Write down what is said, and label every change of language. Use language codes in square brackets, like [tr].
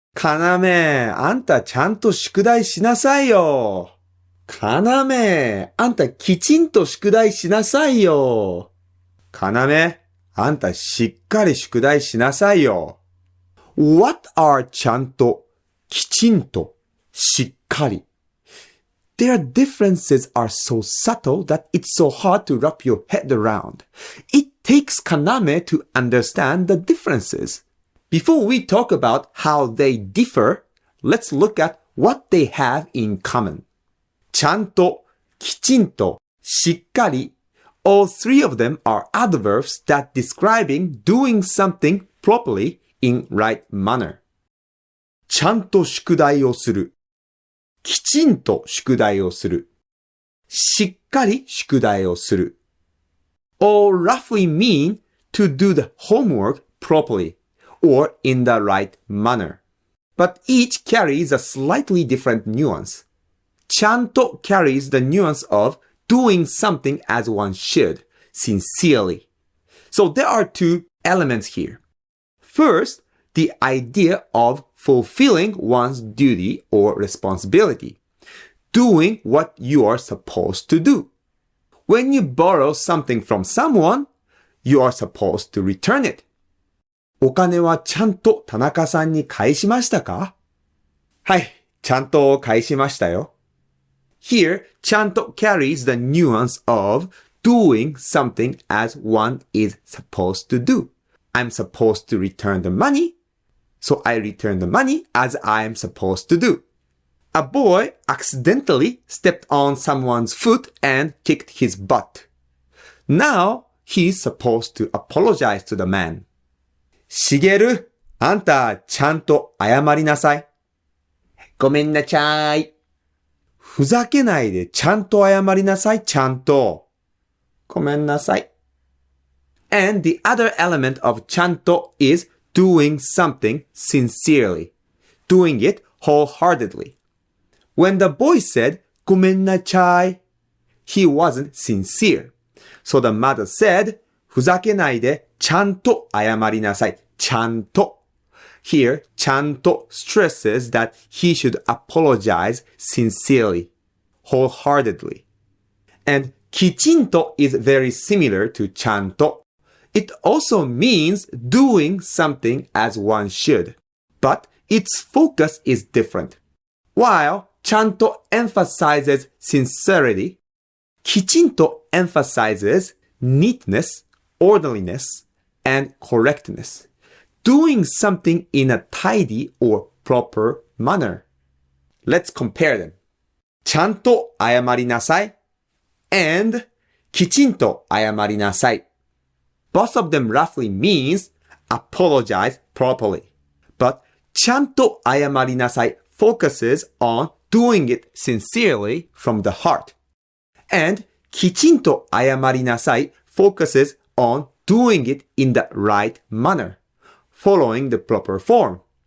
[ja] かなめ、あんたちゃんと宿題しなさいよ。かなめ、あんたきちんと宿題しなさいよ。かなめ、あんたしっかり宿題しなさいよ。 [en] What are ちゃんと、きちんと、しっかり。 Their differences are so subtle that it's so hard to wrap your head around. It takes Kaname to understand the differences. Before we talk about how they differ, let's look at what they have in common. [ja] ちゃんと、きちんと、しっかり. [en] All three of them are adverbs that describing doing something properly in right manner. [ja] ちゃんと宿題をする。きちんと宿題をする。しっかり宿題をする。 [en] All roughly mean to do the homework properly or in the right manner. But each carries a slightly different nuance. ちゃんと carries the nuance of doing something as one should, sincerely. So there are two elements here. First, the idea of fulfilling one's duty or responsibility. Doing what you are supposed to do. When you borrow something from someone, you are supposed to return it. [ja] お金はちゃんと田中さんに返しましたか？はい、ちゃんと返しましたよ。 [en] Here, ちゃんと carries the nuance of doing something as one is supposed to do. I'm supposed to return the money, so I return the money as I am supposed to do. A boy accidentally stepped on someone's foot and kicked his butt. Now, he's supposed to apologize to the man. [ja] しげる、あんたちゃんと謝りなさい。ごめんなさい。ふざけないでちゃんと謝りなさい、ちゃんと。ごめんなさい。 [en] And the other element of ちゃんと is doing something sincerely. Doing it wholeheartedly. When the boy said, ごめんなさい, he wasn't sincere. So the mother said, [ja] ふざけないでちゃんと謝りなさい、ちゃんと。 [en] Here, ちゃんと stresses that he should apologize sincerely, wholeheartedly. And きちんと is very similar to ちゃんと. It also means doing something as one should, but its focus is different. While ちゃんと emphasizes sincerity, きちんと emphasizes neatness, orderliness, and correctness. Doing something in a tidy or proper manner. Let's compare them. [ja] ちゃんと謝りなさい and きちんと謝りなさい. [en] Both of them roughly means apologize properly. But [ja] ちゃんと謝りなさい [en] focuses on doing it sincerely from the heart. And [ja] きちんと謝りなさい [en] focuses on doing it in the right manner, following the proper form.